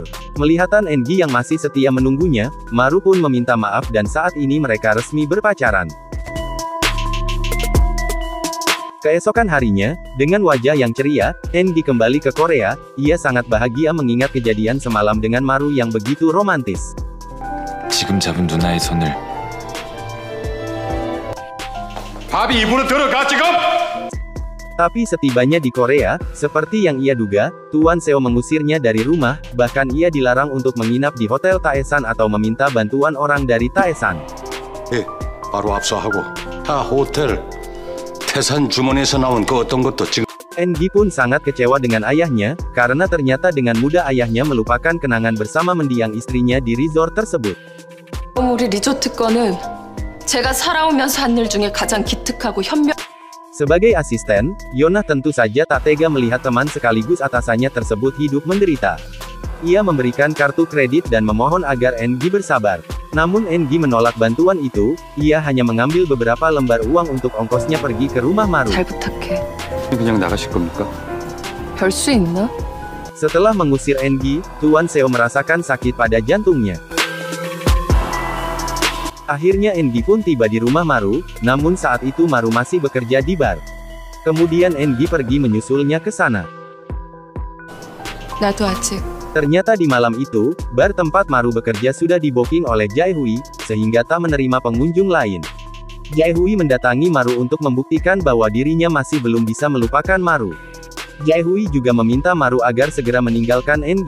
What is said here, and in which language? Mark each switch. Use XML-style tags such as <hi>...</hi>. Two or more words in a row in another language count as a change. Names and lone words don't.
<id>Melihatan Engi yang masih setia menunggunya, Maru pun meminta maaf dan saat ini mereka resmi berpacaran. Keesokan harinya, dengan wajah yang ceria, Engi kembali ke Korea. Ia sangat bahagia mengingat kejadian semalam dengan Maru yang begitu romantis.</id> <ko>지금 잡은 누나의 손을 밥이 입으로 들어가 지금?</ko> <id>Tapi setibanya di Korea, seperti yang ia duga, Tuan Seo mengusirnya dari rumah, bahkan ia dilarang untuk menginap di Hotel Taesan atau meminta bantuan orang dari Taesan.</id> <ko>바로 압수하고 다 호텔 태산 주머니에서 나온 그 어떤 것도 지금.</ko> <id>Engi pun sangat kecewa dengan ayahnya, karena ternyata dengan mudah ayahnya melupakan kenangan bersama mendiang istrinya di resort tersebut.</id> <ko>우리 리조트 거는 제가 살아오면서 한 일 중에 가장 기특하고 현명.</ko> <id>Sebagai asisten, Yonah tentu saja tak tega melihat teman sekaligus atasannya tersebut hidup menderita. Ia memberikan kartu kredit dan memohon agar Engi bersabar. Namun Engi menolak bantuan itu, ia hanya mengambil beberapa lembar uang untuk ongkosnya pergi ke rumah Maru.</id> <ko>잘 부탁해. 그냥 나가실 겁니까? 별 수 있나?</ko> <id>Setelah mengusir Engi, Tuan Seo merasakan sakit pada jantungnya. Akhirnya Engi pun tiba di rumah Maru, namun saat itu Maru masih bekerja di bar. Kemudian Engi pergi menyusulnya ke sana.</id> <ko>나도 아직.</ko> <id>Ternyata di malam itu, bar tempat Maru bekerja sudah di-booking oleh Jaehui, sehingga tak menerima pengunjung lain. Jaehui mendatangi Maru untuk membuktikan bahwa dirinya masih belum bisa melupakan Maru. Jaehui juga meminta Maru agar segera meninggalkan Engi.</id>